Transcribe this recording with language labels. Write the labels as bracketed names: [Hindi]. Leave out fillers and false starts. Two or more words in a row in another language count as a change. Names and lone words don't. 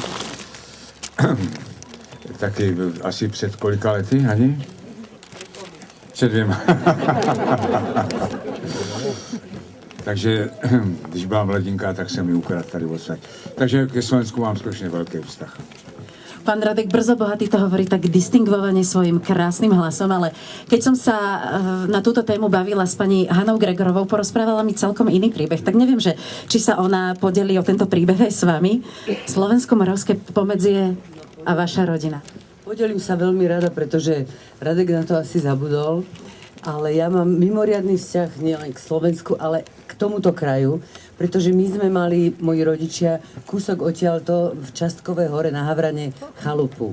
[Czech] Taky asi před kolika lety, Hani? Před 2. Takže když byla mladinka, tak jsem ji ukradl tady odsaď. Takže ke Slovensku mám skutečně velký vztah. [Slovak] Pán Radek Brzobohatý to hovorí tak distingvovane svojim krásnym hlasom, ale keď som sa na túto tému bavila s pani Hanou Gregorovou, porozprávala mi celkom iný príbeh. Tak neviem, že či sa ona podelí o tento príbeh aj s vami. Slovensko-moravské pomedzie a vaša rodina. Podelím sa veľmi rada, pretože Radek na to asi zabudol, ale ja mám mimoriadny vzťah nielen k Slovensku, ale k tomuto kraju, pretože my sme mali, moji rodičia, kúsok odtiaľto v Častkovej hore na Havrane chalupu.